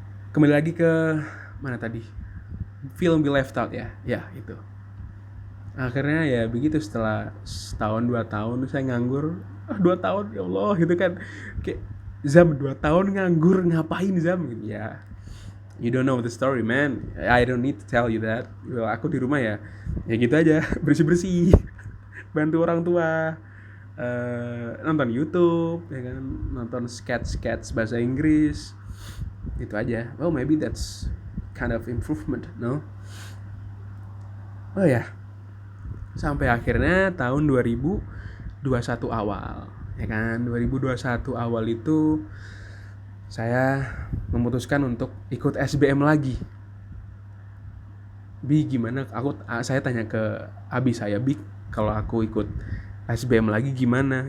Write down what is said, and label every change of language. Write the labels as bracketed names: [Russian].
[Indonesian] Kembali lagi ke mana tadi, film We Left Out ya itu. Akhirnya ya begitu, setelah setahun 2 tahun saya nganggur. 2 tahun ya Allah gitu kan, kayak Zam 2 tahun nganggur ngapain Zam gitu ya. [English] You don't know the story man, I don't need to tell you that. [Indonesian] Aku di rumah ya gitu aja, bersih-bersih, bantu orang tua, nonton YouTube ya kan, nonton sketch bahasa Inggris, itu aja. [English] Well maybe that's kind of improvement, no? [Indonesian] Oh ya, sampai akhirnya tahun 2021 awal ya kan, 2021 awal itu saya memutuskan untuk ikut SBM lagi. Bi gimana, saya tanya ke Abi saya, Bi kalau aku ikut SBM lagi gimana?